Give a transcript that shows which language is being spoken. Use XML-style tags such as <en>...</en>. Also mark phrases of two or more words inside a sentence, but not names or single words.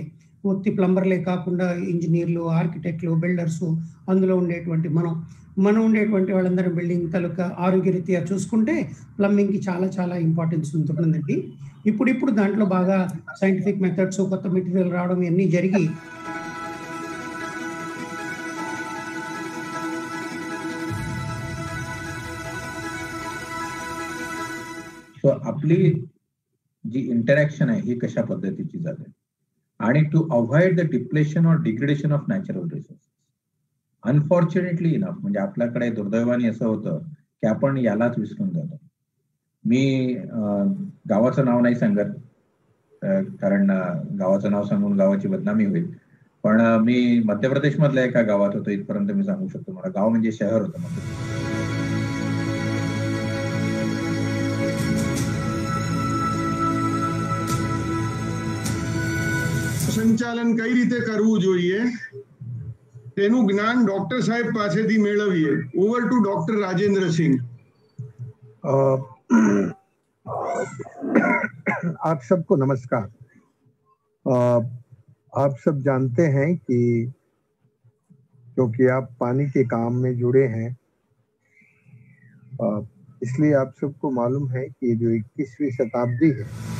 <te>ఒత్తి ప్లంబర్లే కాకుండా ఇంజనీర్లు, ఆర్కిటెక్ట్లు, బిల్డర్స్, అందులో ఉండేటువంటి మనం ఉండేటువంటి వాళ్ళందరం బిల్డింగ్ తాలూకా ఆరోగ్యరీత్యా చూసుకుంటే ప్లంబింగ్కి చాలా చాలా ఇంపార్టెన్స్ ఉంటుందండి. ఇప్పుడు దాంట్లో బాగా</te> <en>scientific methods,</en> <te>కొత్త మెటీరియల్ రావడం ఇవన్నీ జరిగి</te> <mr>So आपली जी इंटरॅक्शन आहे ही कशा पद्धतीची जाते आणि</mr> <en>to avoid the depletion</en> <mr>और</mr> <en>degradation of natural resources. unfortunately enough</en> <mr>म्हणजे आपल्याकडे दुर्दैवाने असं होतं की आपण यालाच विसरून जातो. मी गावाचं नाव नाही सांगत कारण गावाचं नाव सांगून गावाची बदनामी होईल, पण मी मध्य प्रदेश मधल्या एका गावात होतो इथपर्यंत मी सांगू शकतो. मला गाव म्हणजे शहर होतं.</mr> <gu>સંચાલન કઈ રીતે કરવું જોઈએ તેનું જ્ઞાન ડોક્ટર સાહેબ પાસેથી મેળવીએ.</gu> <en>over to Doctor Rajendra Singh.</en> <hi>आप सबको नमस्कार. आप सब जानते हैं कि क्योंकि आप पानी के काम में जुड़े हैं, इसलिए आप सबको मालूम है कि जो 21वीं शताब्दी है</hi>